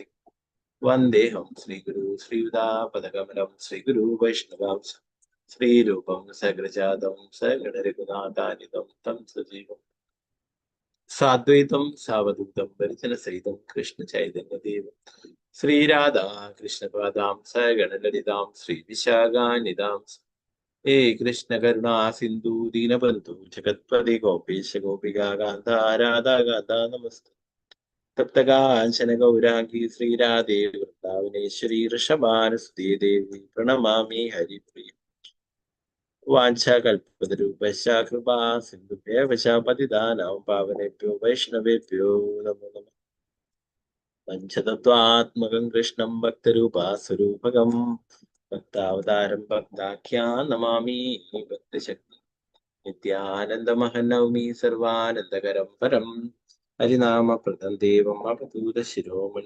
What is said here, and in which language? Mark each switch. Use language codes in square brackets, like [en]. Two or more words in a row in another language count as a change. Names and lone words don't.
[sa] വന്ദേഹം ശ്രീഗുരു ശ്രീയുതാപദകമലം ശ്രീഗുരു വൈഷ്ണവാംശ ശ്രീരൂപം സഗ്രജാതം സഗണരഘുനാഥാനിതം തം സജീവം സാദ്വൈതം സാവധൂതം പരിജനസഹിതം കൃഷ്ണ ചൈതന്യദേവം ശ്രീരാധാ കൃഷ്ണപാദാം സഗണലളിതാം ശ്രീവിശാഖാനിതാം ഹേ കൃഷ്ണ കരുണാ സിന്ധു ദീനബന്ധു ജഗത്പതി ഗോപേശ ഗോപികാ കാന്ത രാധാ കാന്ത നമസ്തേ. തപ്തകാഞ്ചന ഗൗരാംഗി ശ്രീരാധേ വൃന്ദാവനേശ്വരി ഋഷഭാനുസുതേ ദേവി പ്രണമാമി ഹരിപ്രിയ. വാഞ്ചാകൽപതരൂപശ്ച കൃപാ സിന്ധുഭ്യഃ പതിതാനാം പാവനേഭ്യോ വൈഷ്ണവേഭ്യോ നമോ നമഃ. പഞ്ചതത്വാത്മകം കൃഷ്ണം ഭക്തരൂപാസ്വരൂപകം ഭക്താവതാരം ഭക്താഖ്യാൻ നമാമി ഭക്തശക്തി. നിത്യാനന്ദമഹനൗമി സർവാനന്ദകരം പരം ഹരിനാമപ്രദം ദേവം അവധൂത ശിരോമണി.